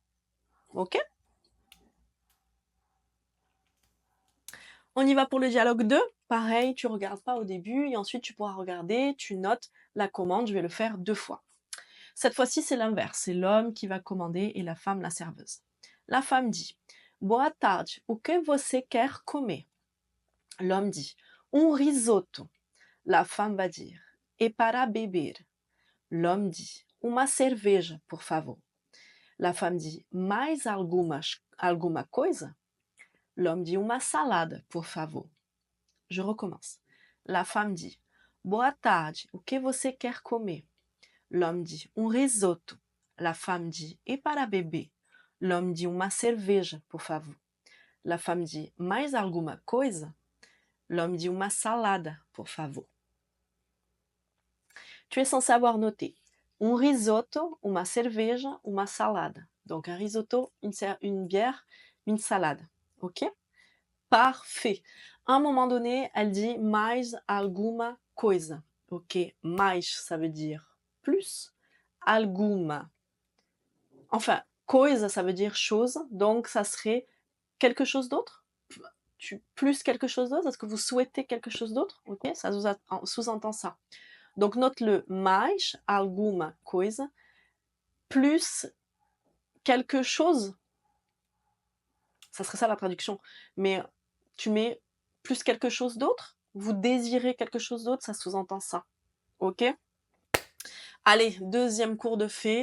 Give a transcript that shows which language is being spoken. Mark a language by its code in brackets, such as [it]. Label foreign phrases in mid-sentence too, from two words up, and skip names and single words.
[fr] Ok? On y va pour le dialogue 2. Pareil, tu regardes pas au début et ensuite tu pourras regarder, tu notes la commande, je vais le faire 2 fois. Cette fois-ci, c'est l'inverse, c'est l'homme qui va commander et la femme la serveuse. La femme dit: [pt] Boa tarde, o que você quer comer? [fr] L'homme dit: risotto. La femme va dire: [pt] E para beber? [fr] L'homme dit: [pt] Uma cerveja, por favor. [fr] La femme dit: [pt] Mais alguma coisa? [fr] L'homme dit: [pt] Uma salada, por favor. [fr] Je recommence. La femme dit: [pt] Boa tarde, o que você quer comer? [fr] L'homme dit: Risoto. La femme dit: [pt] E para beber? [fr] L'homme dit: [pt] Uma cerveja, por favor. [fr] La femme dit: [pt] Mais alguma coisa? [fr] L'homme dit: [pt] Uma salada, por favor. [fr] Tu es censé avoir noté risotto, [pt] uma cerveja, uma salada. [fr] Donc un risotto, une bière, une salade. Ok? Parfait. À un moment donné, elle dit [pt] mais alguma coisa. [fr] Ok, mais ça veut dire plus, alguma. Enfin, coisa ça veut dire chose, donc ça serait quelque chose d'autre. Plus quelque chose d'autre. Est-ce que vous souhaitez quelque chose d'autre? Ok, ça sous-entend ça. Donc note-le [pt] mais alguma coisa [fr] plus quelque chose. Ça serait ça la traduction. Mais tu mets plus quelque chose d'autre. Vous désirez quelque chose d'autre, ça sous-entend ça. Ok? Allez, deuxième cours de fée.